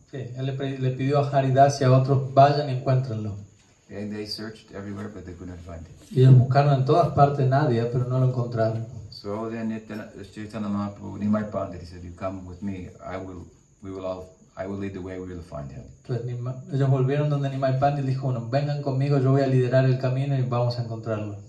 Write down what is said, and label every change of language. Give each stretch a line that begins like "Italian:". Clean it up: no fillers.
Spanish: Sí, él le pidió a Haridas y a otros, vayan y encuéntrenlo.
English: And they searched everywhere, but they couldn't find him.
Spanish: Y ellos buscaron en todas partes Nadia, pero no lo encontraron.
English: So then Chaitanya Mahaprabhu, Nimai Pandit, he said, you come with me, I will lead the way, we will find him.
Spanish: Entonces ellos volvieron donde Nimai Pandit dijo, bueno, vengan conmigo, yo voy a liderar el camino y vamos a encontrarlo.